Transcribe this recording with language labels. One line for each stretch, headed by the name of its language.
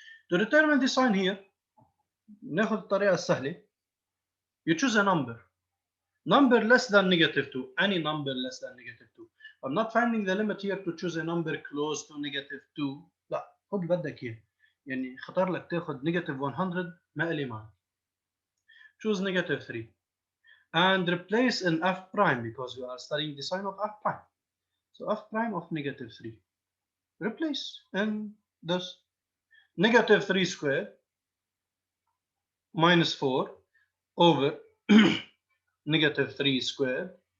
English: To determine the sign here,
Arabic: ناخذ الطريقة السهلة.
English: You choose a number less than negative 2, any number less than negative 2. I'm not finding the limit here to choose a number close to negative 2.
Arabic: لا، خذ اللي بدك اياه. يعني خطر لك تاخذ negative 100 ما إلي معك.
English: Choose negative 3 and replace in f prime because we are studying the sign of f prime. So f prime of negative 3. Replace in this negative 3 squared minus 4 over negative 3 squared.